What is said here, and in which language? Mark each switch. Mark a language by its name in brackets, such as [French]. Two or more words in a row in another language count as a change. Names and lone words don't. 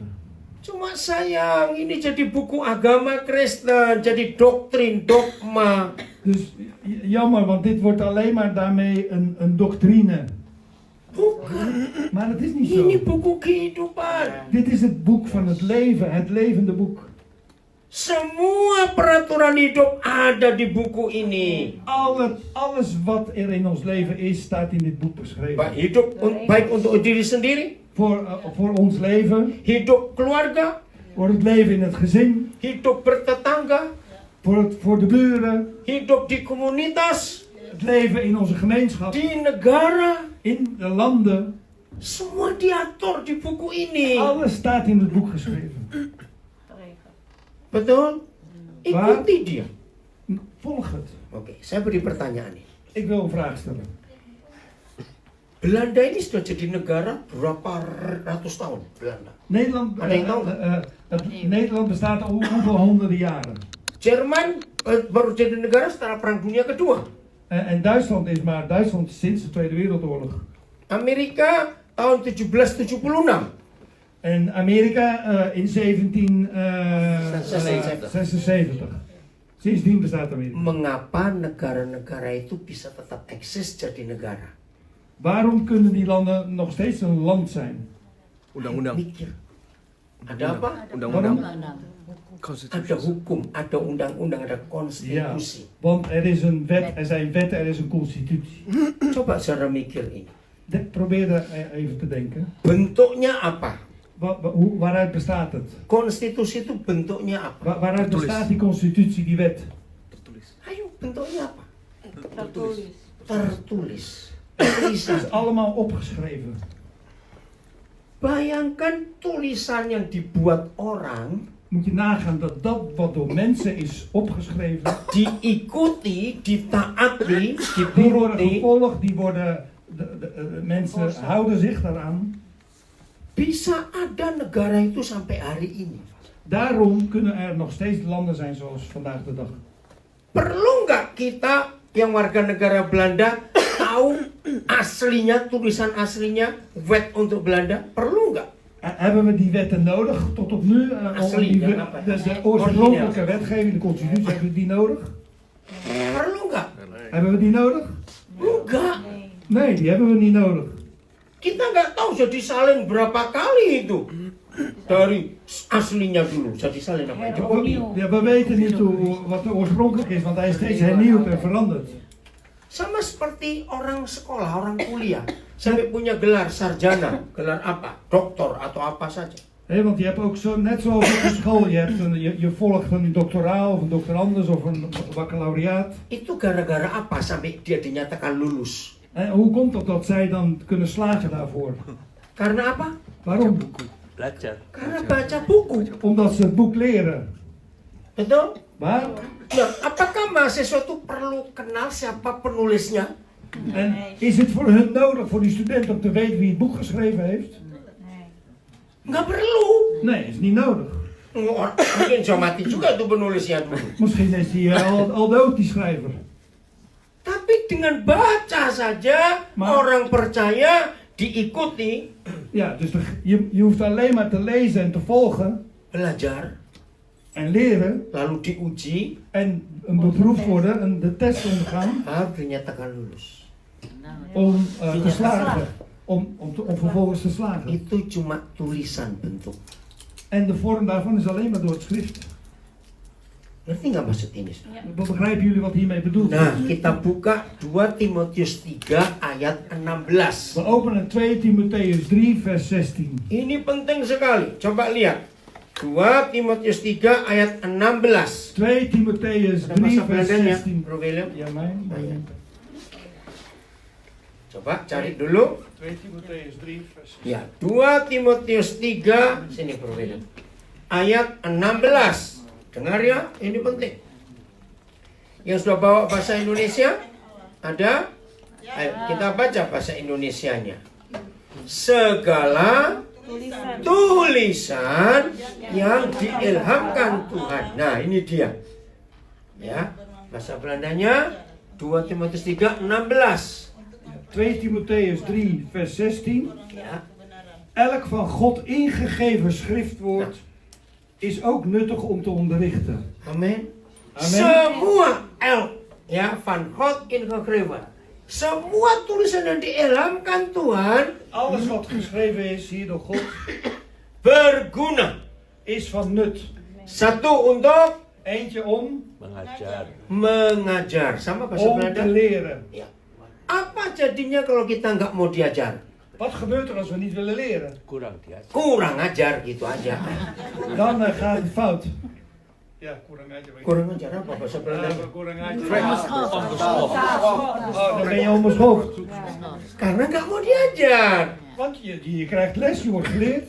[Indonesian] Cuma sayang, ini jadi buku agama Kristen, jadi doktrin, dogma. [Dutch] Dus jammer, want dit wordt alleen maar daarmee een doctrine. [Indonesian] Bukan, [Dutch] Maar het is niet [Indonesian] ini [Dutch] zo. [Indonesian] buku kehidupan. [Dutch] Dit is het boek van het leven, het levende boek. [Indonesian] Semua peraturan hidup ada di buku ini. [Dutch] Alles wat er in ons leven is, staat in dit boek [Indonesian] Baik [Dutch] beschreven. [Indonesian] hidup baik untuk diri sendiri, [Dutch] Voor ons leven, [Indonesian] hidup keluarga, [Dutch] voor het leven in het gezin, [Indonesian] hidup bertetangga, [Dutch] voor de buren, [Indonesian] hidup di komunitas, [Dutch] het leven in onze gemeenschap, [Indonesian] di negara. [Dutch] in de landen. [Indonesian] Semua diatur di buku ini. [Dutch] Alles staat in het boek geschreven. [Indonesian] Betul? Ikuti dia. [Dutch] Volg het. [Indonesian] Oke, saya beri pertanyaan ini. [Dutch] Ik wil een vraag stellen. [Indonesian] Belanda ini sudah jadi negara berapa ratus tahun? Belanda. [Dutch] Nederland, [Indonesian] Ada yang tahu [Dutch] Nederland bestaat al hoeveel honderden jaren. [Indonesian] Jerman baru jadi negara setelah Perang Dunia Kedua. [Dutch] En Duitsland is maar Duitsland sinds de Tweede Wereldoorlog. [Indonesian] Amerika tahun 1776. [Dutch] En Amerika in 1776. Sindsdien bestaat Amerika. [Indonesian] Mengapa negara-negara itu bisa tetap eksis jadi negara? [Dutch] Waarom kunnen die landen nog steeds een land zijn? [Indonesian] Undang-undang. Mikir. Ada apa? Undang-undang. Undang-undang. Ada hukum, ada undang-undang, ada [Dutch] Ja, [Indonesian] konstitusi. [Dutch] want er is een wet, er zijn wetten, er is een constitutie. [Indonesian] Coba saudara mikir ini. [Dutch] Probeer er even te denken. [Indonesian] Bentuknya apa? [Dutch] Waaruit bestaat het? [Indonesian] Konstitusi itu bentuknya apa? [Dutch] Waaruit bestaat die constitutie, die wet? [Indonesian] Tertulis. Ayo, bentuknya apa? Tertulis. Tertulis. [Dutch] Het [Indonesian] Tulisan. [Dutch] is allemaal opgeschreven. [Indonesian] Bayangkan tulisan yang dibuat orang [Dutch] Moet je nagaan dat dat wat door mensen is opgeschreven, [Indonesian] diikuti, ditaati, [Dutch] die worden [Indonesian] dituruti, [Dutch] gevolgd, die worden, de mensen houden zich daaraan. [Indonesian] bisa ada negara itu sampai hari ini. [Dutch] Daarom kunnen er nog steeds landen zijn zoals vandaag de dag. [Indonesian] Perlu nggak kita yang warga negara Belanda tahu aslinya, tulisan aslinya, wet untuk Belanda? Perlu nggak? [Dutch] Hebben we die wetten nodig tot op nu? [Indonesian] Asli, [Dutch] De ja, oorspronkelijke wetgeving, de constitutie, hebben we die nodig? [Indonesian] Perlu nggak? [Dutch] Hebben we die nodig? [Indonesian] Enggak. [Dutch] Nee, die hebben we niet nodig. [Indonesian] Kita nggak tahu jadi salin berapa kali itu dari aslinya dulu. Jadi salin apa? [Dutch] Ja, we weten niet wat de oorspronkelijk is, want hij is steeds hernieuwd en veranderd. [Indonesian] Sama seperti orang sekolah, orang kuliah, sampai punya gelar sarjana, gelar apa? Doktor atau apa saja. [Dutch] Want je hebt ook zo, net zoals op de school, je volgt een doctoraal of een doctorandus of een baccalaureaat. [Indonesian] Itu gara-gara apa sampai dia dinyatakan lulus? [Dutch] Hoe komt het dat zij dan kunnen slagen daarvoor? [Indonesian] Karena apa? [Dutch] Waarom? [Indonesian] Belajar. Karena baca buku. [Dutch] Omdat ze het boek leren. [Indonesian] Betul? [Dutch] Maar, [Indonesian] Nah, apakah mahasiswa itu perlu kenal siapa penulisnya? [Dutch] en is het voor hun nodig, voor die student, om te weten wie het boek geschreven heeft? [Indonesian] Nggak perlu. [Dutch] Nee, is niet nodig. [Indonesian] Mungkin sudah mati juga tuh penulisnya dulu. [Dutch] Misschien is die al dood, die schrijver. [Indonesian] Tapi dengan baca saja orang percaya diikuti, [Dutch] Ja, dus je hoeft alleen maar te lezen en te volgen [Indonesian] belajar, [Dutch] en leren [Indonesian] lalu diuji, [Dutch] en een beproefd worden, de test ondergaan [Indonesian] harus dinyatakan lulus. [Dutch] om te slagen. Om vervolgens te slagen. [Indonesian] Itu cuma tulisan bentuk. [Dutch] En de vorm daarvan is alleen maar door het schrift. [Indonesian] Ngerti nggak maksud ini? [Dutch] Begrijpen jullie wat hiermee bedoeld [Indonesian] Nah, [Dutch] is? [Indonesian] kita buka 2 Timotius 3 ayat 16. [Dutch] We openen 2 Timotheus 3 vers 16. [Indonesian] Ini penting sekali. Coba lihat. 2 Timotius 3 ayat 16. [Dutch] 2 Timotheus [Indonesian] Ada [Dutch] 3 [Indonesian] bahasa [Dutch] vers [Indonesian] Belandanya, [Dutch] 16. [Indonesian] Bro William? [Dutch] Ja, mij. [Indonesian] Coba cari dulu. [Dutch] 2 Timotheus 3 vers 6. [Indonesian] Ya, 2 Timotius 3, sini perbedaan. Ayat 16. Dengar ya, ini penting. Yang sudah bawa bahasa Indonesia? Ada? Ayo, kita baca bahasa Indonesianya. Segala tulisan yang diilhamkan Tuhan. Nah, ini dia. Ya, bahasa Belandanya 2 Timotius 3, 16. [Dutch] 2 Timotheus 3 vers 16. [Indonesian] Ya. [Dutch] Elk van God ingegeven schriftwoord is ook nuttig om te onderrichten. [Indonesian] Amin. Amin. Semua ya [Dutch] van God ingegeven. [Indonesian] Semua tulisan yang diilhamkan Tuhan [Dutch] Alles wat geschreven is hier door God [Indonesian] berguna. [Dutch] is van nut. [Indonesian] Satu untuk [Dutch] Eentje om [Indonesian] mengajar. Sama bahasa [Dutch] te [Indonesian] Belanda. [Dutch] leren. [Indonesian] Ya. Apa jadinya kalau kita nggak mau diajar? [Dutch] Wat gebeurt er als we niet willen leren? [Indonesian] Kurang ajar gitu aja. [Dutch] Dan gaat het fout. Ja, [Indonesian] kurang aja. Kurang ajar apa bahasa Belanda? Kurang aja. [Dutch] Onbeschoft. Oh, dan ben je onbeschoft. [Indonesian] Karena nggak mau diajar. [Dutch] Want je krijgt les, je wordt geleerd.